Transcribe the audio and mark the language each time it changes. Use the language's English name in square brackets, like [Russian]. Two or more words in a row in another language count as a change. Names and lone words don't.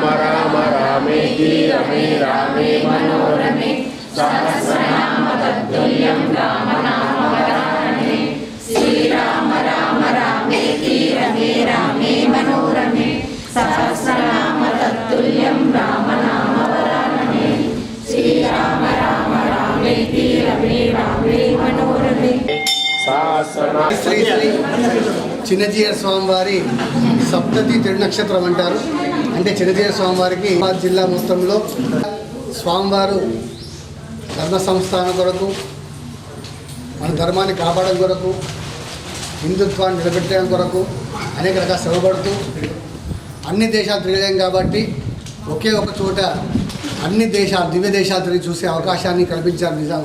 [Sanskrit] राम रामेति रमे रामे मनोरमे सहस्रनाम तत्तुल्यं राम नाम वरानने श्रीराम राम रामेति रमे रामे मनोरमे सहस्रनाम तत्तुल्यं राम नाम वरानने श्रीराम राम रामेति रमे रामे मनोरमे [Telugu] శ్రీ శ్రీ చిన్నజీయర్ స్వామివారి సప్తతి తిరునక్షత్రం అంటారు. అంటే చిన్నజీయర్ స్వామివారికి జిల్లా మొత్తంలో స్వామివారు ధర్మ సంస్థానం కొరకు, మన ధర్మాన్ని కాపాడడం కొరకు, హిందుత్వాన్ని నిలబెట్టడం కొరకు అనేక రకాల శ్రమపడుతూ అన్ని దేశాలు తిరగలేం కాబట్టి ఒకే ఒక చోట అన్ని దేశాలు దివ్య దేశాలు తిరిగి చూసే అవకాశాన్ని కల్పించారు.